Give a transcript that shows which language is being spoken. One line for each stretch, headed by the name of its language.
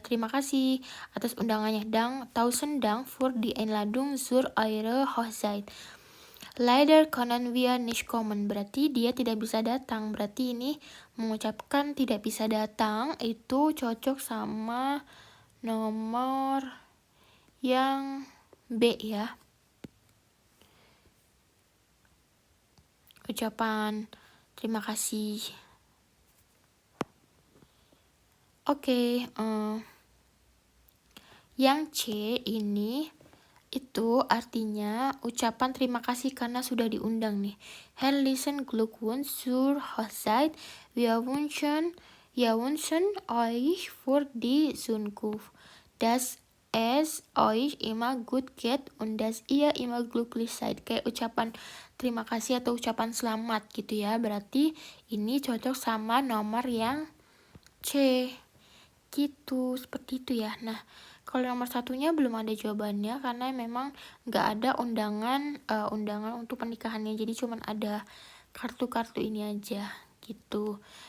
Indonesian: Terima kasih atas undangannya.
German: Tausend Dank für die Einladung zur eure Hochzeit. Leider können wir nicht kommen.
Indonesian: Berarti dia tidak bisa datang. Berarti ini mengucapkan tidak bisa datang itu cocok sama nomor yang B ya. Ucapan terima kasih. Oke, yang C ini itu artinya ucapan terima kasih karena sudah diundang nih.
German: Herzlichen Glückwunsch zur Hochzeit. Wir wünschen euch für die Zukunft, dass es euch immer gut geht und dass ihr immer glücklich seid.
Indonesian: Kayak ucapan terima kasih atau ucapan selamat gitu ya. Berarti ini cocok sama nomor yang C. Gitu, seperti itu ya. Nah, kalau nomor satunya belum ada jawabannya karena memang nggak ada undangan untuk pernikahannya, jadi cuma ada kartu-kartu ini aja gitu.